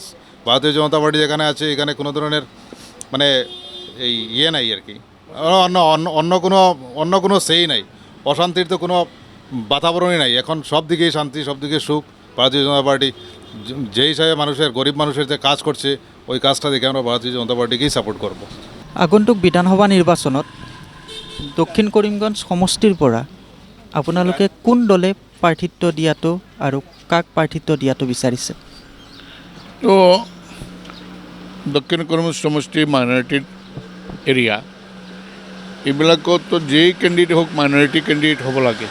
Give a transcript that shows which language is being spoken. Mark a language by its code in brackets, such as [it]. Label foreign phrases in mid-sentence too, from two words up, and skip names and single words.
[bn] ভারতীয় জনতা পার্টি যেখানে আছে এখানে কোনো ধরনের মানে এই নাই আর কি, অন্য কোনো সেই নাই, অশান্তির তো কোনো বাতাবরণই নাই। এখন সব দিকেই শান্তি, সব দিকে সুখ। ভারতীয় জনতা পার্টি যে হিসাবে মানুষের, গরিব মানুষের যে কাজ করছে ওই কাজটা দেখে আমরা ভারতীয় জনতা পার্টিকেই সাপোর্ট করব। [as] আগন্তুক বিধানসভা নিৰ্বাচনত দক্ষিণ কৰিমগঞ্জ সমষ্টিৰ পৰা আপোনালোকে কোন দলে প্ৰাৰ্থিত্ব দিয়াটো আৰু কাক প্ৰাৰ্থিত্ব দিয়াটো বিচাৰিছে? তো দক্ষিণ কৰিমগঞ্জ সমষ্টি [en] minority area, [as] এইবিলাকত তো যেই কেণ্ডিডেট হওক [en] minority candidate [as] হ'ব লাগে।